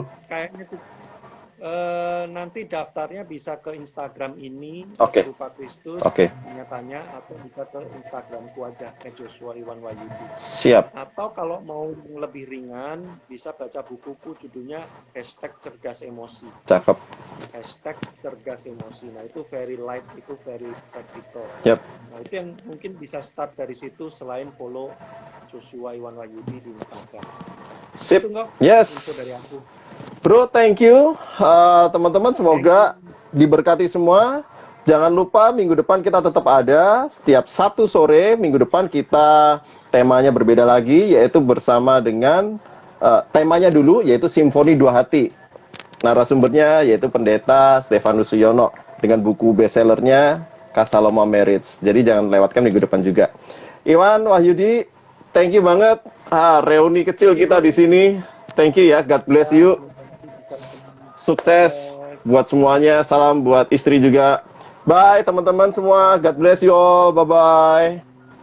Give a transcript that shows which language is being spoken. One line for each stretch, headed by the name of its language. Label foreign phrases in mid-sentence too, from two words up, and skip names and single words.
Indonesian: Kayaknya tuh nanti daftarnya bisa ke Instagram ini, Serupa Kristus, tanya-tanya, atau bisa ke Instagramku aja, Joshua Iwan Wahyudi. Siap. Atau kalau mau lebih ringan, bisa baca bukuku, judulnya #Cerdas Emosi. Cakep. #Cerdas Emosi. Nah itu
English: very light,
Indonesian: itu
English: very practical.
Indonesian: Nah itu yang mungkin bisa start dari situ selain follow Joshua Iwan Wahyudi di Instagram. Sip. Itu, info dari aku.
English: Bro, thank you.
Indonesian: Teman-teman, semoga diberkati semua. Jangan lupa minggu depan kita tetap ada. Setiap Sabtu sore, minggu depan kita temanya berbeda lagi, yaitu bersama dengan temanya dulu, yaitu Simfoni Dua Hati. Narasumbernya yaitu Pendeta Stefanus Suyono dengan buku bestsellernya Kasaloma Marriage. Jadi jangan lewatkan minggu depan juga. Iwan Wahyudi,
English: thank you
Indonesian: banget. Reuni kecil kita di sini.
English: Thank you ya, God bless you.
Indonesian: Sukses buat semuanya, salam buat istri juga. Bye teman-teman semua.
English: God bless you all. Bye-bye.